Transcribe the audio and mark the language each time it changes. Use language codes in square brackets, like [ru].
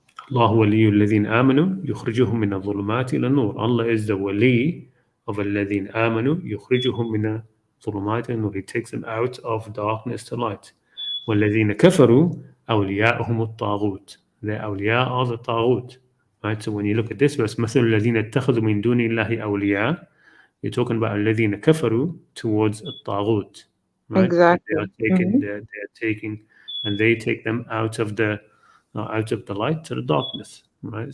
[ar] الله ولي الذين آمنوا يخرجهم من الظلمات إلى النور. [en] Allah is the wali of [ar] الذين آمنوا يخرجهم من الظلمات إلى النور. [en] He takes them out of darkness to light. [ar] والذين كفروا أولياءهم الطاغوت. [en] The awliya are the طاغوت. Right? So when you look at this verse, [ar] مثل الذين اتخذوا من دون الله أولياء, [en] you're talking about [ar] الذين كفروا [en] towards الطاغوت. Right? Exactly. They are taking, and they take them out of the light to the darkness, right?